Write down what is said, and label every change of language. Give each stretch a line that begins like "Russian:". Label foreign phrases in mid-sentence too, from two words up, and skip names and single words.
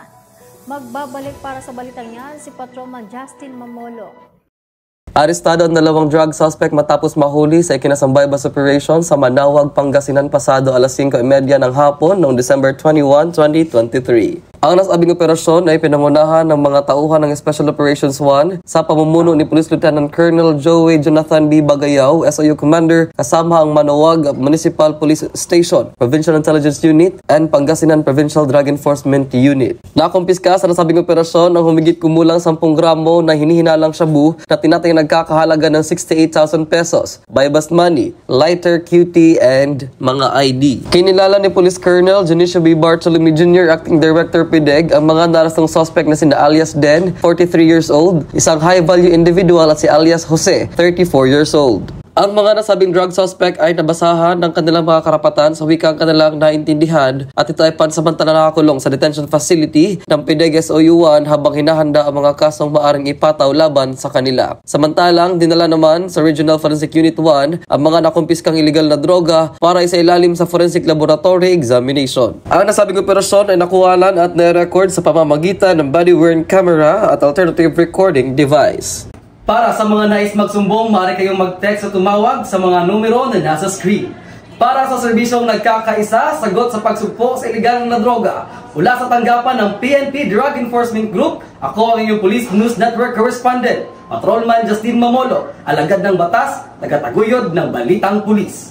Filipino: Magbabalik para sa balitang yan si Patrolman Justin Mamolo. Arestado ang 2
English: drug suspect
Filipino: matapos mahuli sa ikinasang
English: bypass operation
Filipino: sa Manawag, Pangasinan pasado alas 5:30 ng hapon noong December 21, 2023. Ang nasabing operasyon ay pinangunahan ng mga tauhan ng Special Operations 1 sa pamumuno ni Police Lieutenant Colonel Joey Jonathan B. Bagayaw, SOU Commander, kasama ang Manaoag Municipal Police Station, Provincial Intelligence Unit, and Pangasinan Provincial Drug Enforcement Unit. Nakumpiska sa nasabing operasyon ang humigit kumulang 10 gramo na hinihinalang shabu na tinatay nagkakahalaga ng 68,000 pesos,
English: buy-bust money, lighter, cutie, and mga ID.
Filipino: Kinilala ni Police Colonel Junicio B. Bartolome Jr., Acting Director PIDEG, ang mga narastong suspect na sina alias Den,
English: 43 years old,
Filipino: isang
English: high-value individual,
Filipino: at si alias Jose,
English: 34 years old.
Filipino: Ang mga nasabing drug suspect ay nabasahan ng kanilang mga karapatan sa wikang kanilang naintindihan at ito ay pansamantala nakakulong sa
English: detention facility
Filipino: ng PIDEG SOU1 habang hinahanda ang mga kasong maaring ipataw laban sa kanila. Samantalang dinala naman sa Regional Forensic Unit 1 ang mga nakumpiskang illegal na droga para isailalim sa
English: forensic laboratory examination.
Filipino: Ang nasabing operasyon ay nakuhalan at na-record sa pamamagitan ng
English: body-worn camera
Filipino: at
English: alternative recording device.
Filipino: Para sa mga nais magsumbong, maaari kayong mag-text o tumawag sa mga numero na nasa screen. Para sa serbisyong nagkakaisa, sagot sa pagsugpo sa iligal na droga. Mula sa tanggapan ng PNP Drug Enforcement Group, ako ang inyong Police News Network Correspondent, Patrolman Justin Mamolo, alagad ng batas, tagataguyod ng balitang pulis.